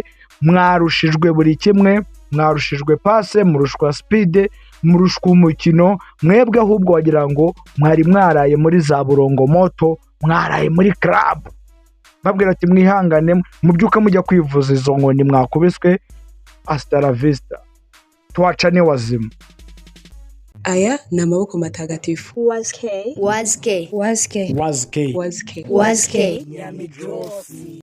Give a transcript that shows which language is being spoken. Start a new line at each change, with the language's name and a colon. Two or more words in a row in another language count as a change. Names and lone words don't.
Kinyarwanda: Mwarushijwe buri kimwe, mwarushijwe passe, murushwa speed, murushwa umukino. Mwebwe ahubwo wagira ngo mwari mwaraye muri za burongo moto, mwaraye muri club. Babwira ati mwihangane, mubyuka mujya kwivuza izo nkoni mwakubiswe.
Spanish: Hasta la vista.
Swahili: Tuachane wazima.
Kinyarwanda: Aya ni amaboko matagatifu. WAZI-K. WAZI-K. WAZI-K. WAZI-K. WAZI-K. WAZI-K.